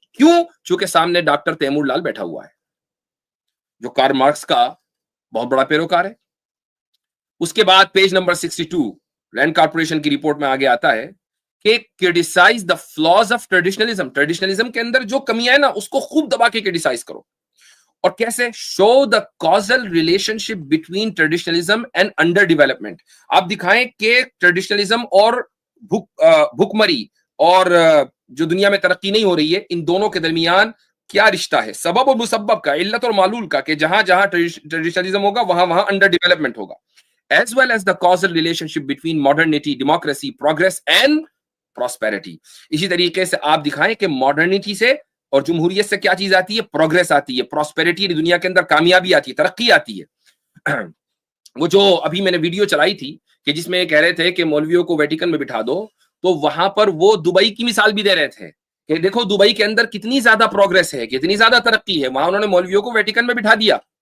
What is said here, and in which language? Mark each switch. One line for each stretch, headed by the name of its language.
Urdu: کیوں؟ چونکہ سامنے ڈاکٹر تیمور لال بیٹھا ہوا ہے جو کارل مارکس کا بہت بڑا پیروکار ہے. اس کے بعد پیج نمبر 62 رینڈ کارپوریشن کی رپورٹ میں آگے آتا ہے کہ
English: criticize the flaws of traditionalism.
Urdu: ٹریڈیشنلزم کے اندر جو کمیاں ہیں نا اس کو خوب دبا کے criticize کرو. اور کیسے؟
English: show the causal relationship between traditionalism and underdevelopment.
Urdu: آپ دکھائیں کہ ٹریڈیشنلزم اور بھوکمری اور جو دنیا میں ترقی نہیں ہو رہی ہے, ان دونوں کے درمیان کیا رشتہ ہے, سبب اور مسبب کا, علت اور معلول کا, کہ جہاں جہاں ٹریڈیشنلزم ہوگا وہاں وہاں انڈر ڈیولپمنٹ ہوگا.
English: as well as the causal relationship between modernity, democracy, progress and prosperity.
Urdu: اسی طریقے سے آپ دکھائیں کہ ماڈرنٹی سے اور جمہوریت سے کیا چیز آتی ہے؟ پروگریس آتی ہے, پراسپیرٹی, دنیا کے اندر کامیابی آتی ہے, ترقی آتی ہے. وہ جو ابھی میں نے ویڈیو چلائی تھی کہ جس میں کہہ رہے تھے کہ مولویوں کو ویٹیکن میں بٹھا دو, تو وہاں پر وہ دبئی کی مثال بھی دے رہے تھے کہ دیکھو دبئی کے اندر کتنی زیادہ پروگریس ہے, کتنی زیادہ ترقی ہے, وہاں انہوں نے مولویوں کو ویٹیکن میں بٹھا دیا.